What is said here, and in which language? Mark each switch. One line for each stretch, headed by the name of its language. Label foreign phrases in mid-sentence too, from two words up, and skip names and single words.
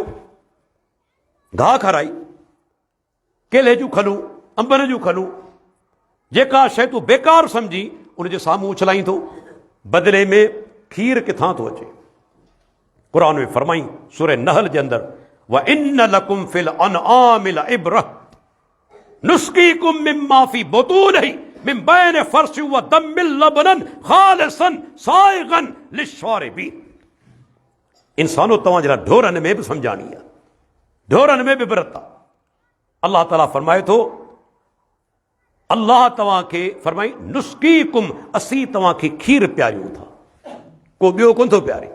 Sindhi: घाह खाराई, केले जूं खलूं, अंबनि जूं खलूं, जेका शइ तूं बेकार समझी उनजे साम्हूं उछलाई थो, बदिले में खीर किथां थो अचे। क़ुरान में फरमाई सूरह नहल जे अंदरि,
Arabic: وإن لكم في الأنعام لعبرة نسقيكم مما في بطونه من بين فرث ودم لبنا خالصا سائغا للشاربين.
Sindhi: इंसानो तव्हांजे लाइ ढोरनि में बि सम्झाणी आहे, ढोरनि में बि इबरत आहे। अल्लाह ताला फरमाए थो, अल्लाह तव्हांखे फरमाई नुस्कीकुम, असीं तव्हांखे खीर प्यारियूं था, को ॿियो कोन थो प्यारे।